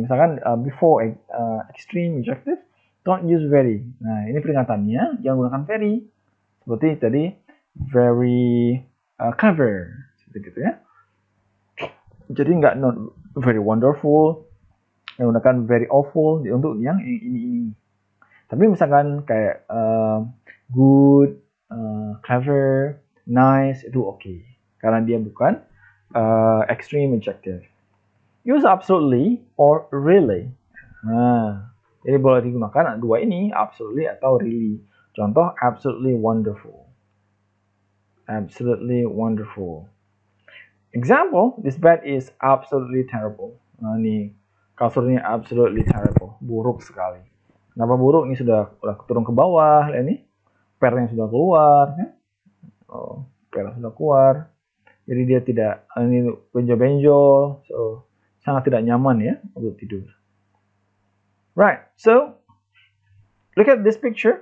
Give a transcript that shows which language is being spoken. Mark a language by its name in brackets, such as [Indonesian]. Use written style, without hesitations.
[English] Misalkan before extreme adjective, don't use very. [Indonesian] Nah, ini peringatannya, jangan gunakan very. Seperti tadi, very clever, seperti gitu ya. Jadi nggak [English] not very wonderful, [Indonesian] menggunakan very awful untuk yang ini. Tapi misalkan kayak good, clever, nice itu oke. Karena dia bukan extreme adjective. [English] Use absolutely or really. [Indonesian] Nah, jadi boleh digunakan dua ini, absolutely atau really. [English] Contoh, absolutely wonderful. Absolutely wonderful. Example, this bed is absolutely terrible. [Indonesian] Nah, ini kasurnya absolutely terrible. Buruk sekali. Kenapa buruk? Ini sudah turun ke bawah, lihat nih. Pernya sudah keluar, ya. Oh, pernya sudah keluar. Jadi dia tidak, ini benjol-benjol, so sangat tidak nyaman ya untuk tidur. [English] Right, so look at this picture.